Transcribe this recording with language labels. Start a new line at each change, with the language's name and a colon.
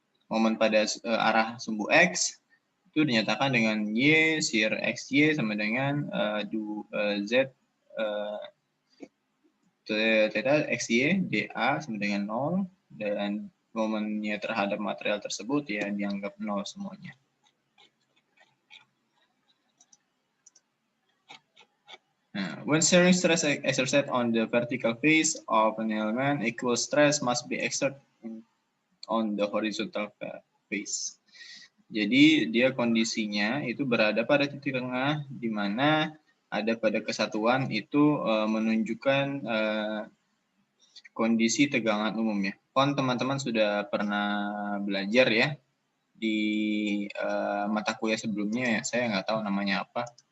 Indonesian: Momen pada arah sumbu X itu dinyatakan dengan Y, shear XY sama dengan Z theta XY, dA sama dengan 0, dan momennya terhadap material tersebut ya dianggap 0 semuanya.
English: Nah, when shearing stress exerted on the vertical face of an element, equal stress must be exerted on the horizontal face.
Indonesian: Jadi dia kondisinya itu berada pada titik tengah di mana ada pada kesatuan itu menunjukkan kondisi tegangan umumnya. Kon teman-teman sudah pernah belajar ya di mata kuliah sebelumnya ya, saya nggak tahu namanya apa.